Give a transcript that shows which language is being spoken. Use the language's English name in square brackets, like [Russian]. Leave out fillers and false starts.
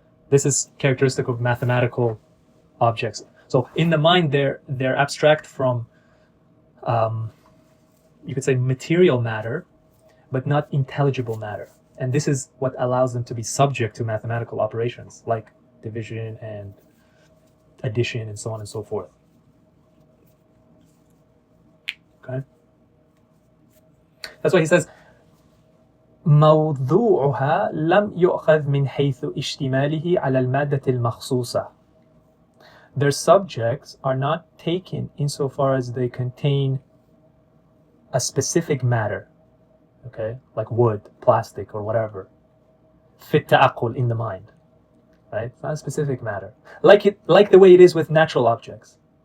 [English] This is characteristic of mathematical objects. So in the mind, they're abstract from, you could say, material matter, but not intelligible matter. And this is what allows them to be subject to mathematical operations like division and addition and so on and so forth. Okay? That's why he says, [Arabic] موضوعها لم يؤخذ من حيث اشتماله على المادة المخصوصة. [English] Their subjects are not taken insofar as they contain a specific matter, okay, like wood, plastic, or whatever. Fit ta'aqqul, in the mind, right? It's not a specific matter, like the way it is with natural objects.